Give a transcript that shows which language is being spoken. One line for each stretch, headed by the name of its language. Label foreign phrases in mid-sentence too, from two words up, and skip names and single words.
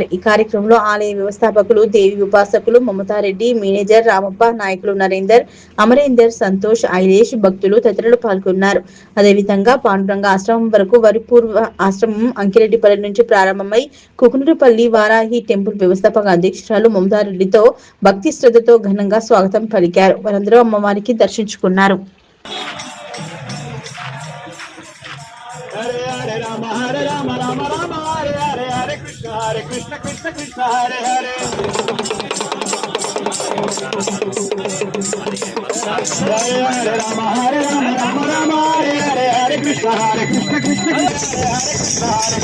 Telugu: ఈ కార్యక్రమంలో ఆలయ వ్యవస్థాపకులు, దేవి ఉపాసకులు మమతారెడ్డి, మేనేజర్ రామప్ప, నాయకులు నరేందర్, అమరేందర్, సంతోష్, ఐలేష్, భక్తులు తదితరులు పాల్గొన్నారు. అదేవిధంగా పాండురంగ ఆశ్రమం వరకు వారి పూర్వ ఆశ్రమం అంకిరెడ్డిపల్లి నుంచి ప్రారంభమై కుకునూరుపల్లి వారాహి టెంపుల్ వ్యవస్థాపక అధ్యక్షురాలు మమతారెడ్డితో భక్తి శ్రద్ధతో ఘనంగా స్వాగతం పలికారు. వారందరూ అమ్మవారికి దర్శించుకున్నారు.
Sanskrit: హరే రామ రామ రామ హరే హరే హరే కృష్ణ కృష్ణ కృష్ణ హరే హరే హరే రామ రామ రామ హరే హరే హరే కృష్ణ కృష్ణ కృష్ణ హరే